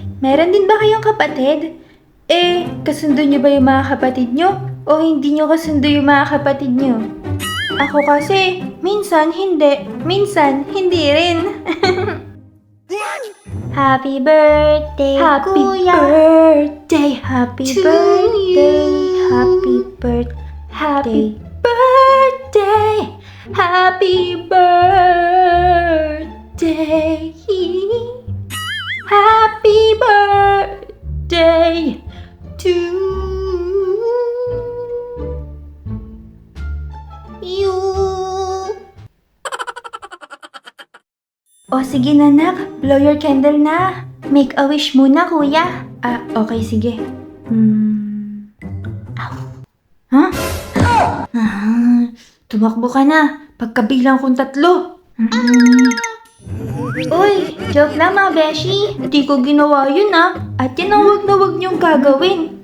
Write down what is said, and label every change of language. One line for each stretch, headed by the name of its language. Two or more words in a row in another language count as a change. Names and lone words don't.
Filipino: Meron din ba kayong kapatid? Kasundo niyo ba yung mga kapatid niyo? O hindi niyo kasundo yung mga kapatid niyo? Ako kasi, minsan hindi rin.
English: Happy birthday, Kuya! Happy To birthday, you. happy birthday, happy birthday, happy birthday. Happy birthday to you.
Filipino: O sige na nak,
English: blow your candle na. Make a wish
Filipino: muna kuya. Okay sige. Ow. Ha? Tumakbo ka na. Pagkabilang kong 3. Uy, joke lang mga beshi. Hindi ko ginawa yun At yun ang wag na wag niyong gagawin.